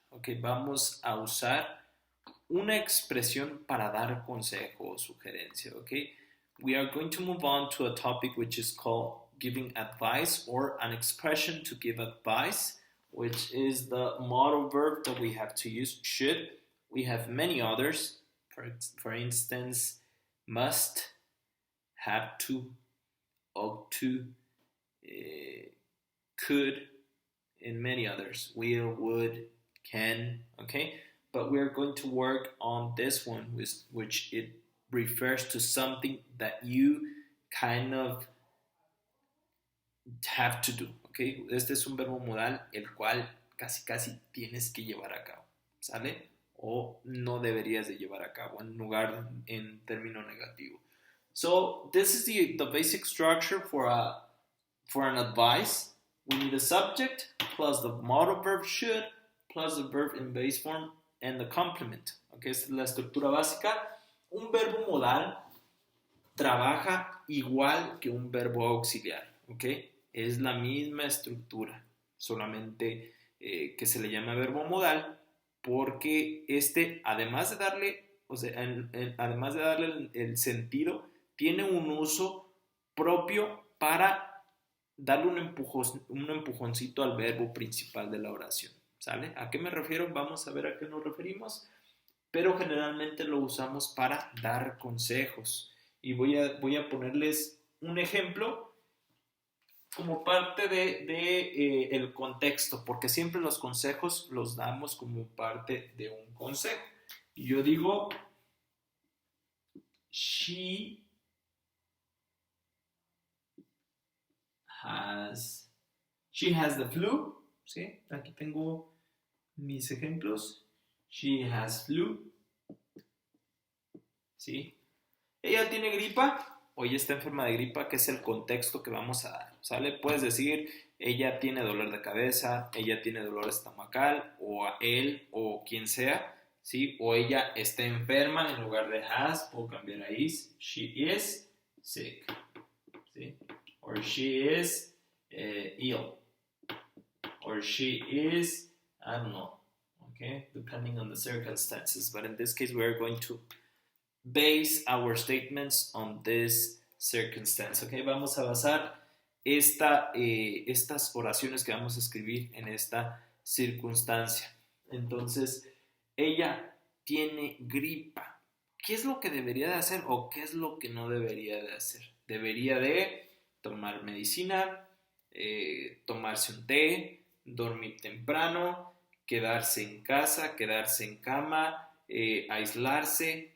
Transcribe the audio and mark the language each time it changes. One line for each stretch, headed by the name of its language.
Spanish: Okay, vamos a usar una expresión para dar consejo o sugerencia.
English: Okay, we are going to move on to a topic which is called giving advice or an expression to give advice, which is the modal verb that we have to use should. We have many others. For instance, must, have to, ought to, could, and many others. Will, would, can, okay? But we're going to work on this one, which it refers to something that you kind of have to do, okay?
Spanish: Este es un verbo modal el cual casi tienes que llevar a cabo, ¿sale? O no deberías de llevar a cabo en término negativo.
English: So this is the basic structure for an advice. We need a subject plus the modal verb should plus the verb in base form and the complement.
Spanish: Okay, esta es la estructura básica. Un verbo modal trabaja igual que un verbo auxiliar. Okay, es la misma estructura, solamente que se le llama verbo modal porque además de darle, además de darle el sentido, tiene un uso propio para darle un empujoncito al verbo principal de la oración, ¿sale? ¿A qué me refiero? Vamos a ver a qué nos referimos, pero generalmente lo usamos para dar consejos. Y voy a ponerles un ejemplo como parte de el contexto, porque siempre los consejos los damos como parte de un consejo. Y yo digo,
English: she has the flu,
Spanish: ¿sí? Aquí tengo mis ejemplos.
English: She has flu,
Spanish: ¿sí? Ella tiene gripa o ella está enferma de gripa, que es el contexto que vamos a dar, ¿sale? Puedes decir, ella tiene dolor de cabeza, ella tiene dolor estomacal, o a él, o quien sea, ¿sí? O ella está enferma, en lugar de has, puedo cambiar a is.
English: She is sick, ¿sí? Or she is ill. Or she is, I don't know, okay? Depending on the circumstances. But in this case, we are going to base our statements on this circumstance.
Spanish: Okay, vamos a basar estas oraciones que vamos a escribir en esta circunstancia. Entonces, ella tiene gripa. ¿Qué es lo que debería de hacer o qué es lo que no debería de hacer? Debería de tomar medicina, tomarse un té, dormir temprano, quedarse en casa, quedarse en cama, aislarse.